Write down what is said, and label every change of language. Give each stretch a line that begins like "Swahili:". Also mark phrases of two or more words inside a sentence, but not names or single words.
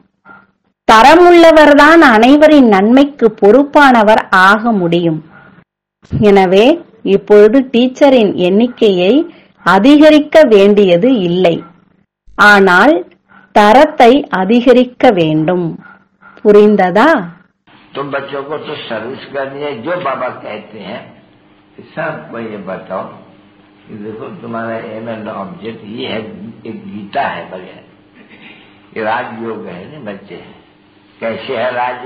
Tamil: தரமுள்ளவர்தான் அனைவரின் நன்மைக்கு பொறுப்பானவர் ஆக முடியும். எனவே இப்பொழுது டீச்சரின் எண்ணிக்கையை அதிகரிக்க வேண்டியது இல்லை, ஆனால் தரத்தை அதிகரிக்க வேண்டும். புரிந்ததா?
Hindi: तो बच्चों को तो सर्विस करनी है. जो बाबा कहते हैं सबको ये बताओ कि देखो तुम्हारा
English: aim and object
Hindi: ये है. एक गीता है बढ़िया, ये राजयोग है ना बच्चे. कैसे है राजयोग?